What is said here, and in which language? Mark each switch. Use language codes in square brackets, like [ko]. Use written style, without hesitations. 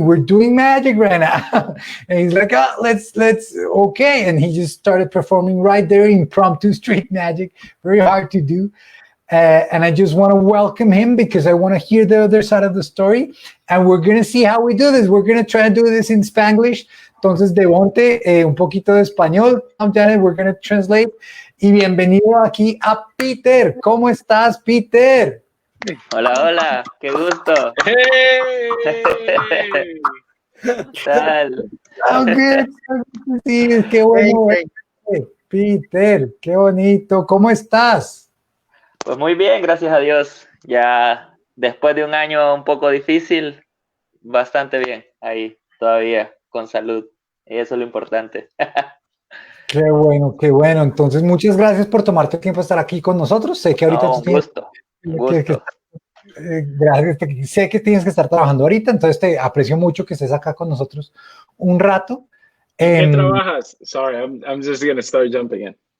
[en] We're doing magic right now. And he's like, oh, let's, okay. And he just started performing right there, impromptu street magic, very hard to do. And I just want to welcome him because I want to hear the other side of the story. And we're going to see how we do this. We're going to try and do this in Spanglish. [es] Entonces, Devente, un poquito de español. [en] Janet, we're going to translate. [es] Y bienvenido aquí a Peter. ¿Cómo estás, Peter? Hola, hola. Qué gusto. [en] Hey! [es] ¿Qué tal? [en] Oh, good. [es] Sí, qué bueno. Hey, Peter, qué bonito. ¿Cómo estás? Pues muy bien, gracias a Dios. Ya después de un año un poco difícil, bastante bien ahí todavía, con salud. Y eso es lo importante. Qué bueno, qué bueno. Entonces, muchas gracias por tomarte tiempo de estar aquí con nosotros. Sé que ahorita un gusto. Gracias. Sé que tienes que estar trabajando ahorita, entonces te aprecio mucho que estés acá con nosotros un rato. ¿Qué trabajas? [en] Sorry, I'm just going to start jumping in.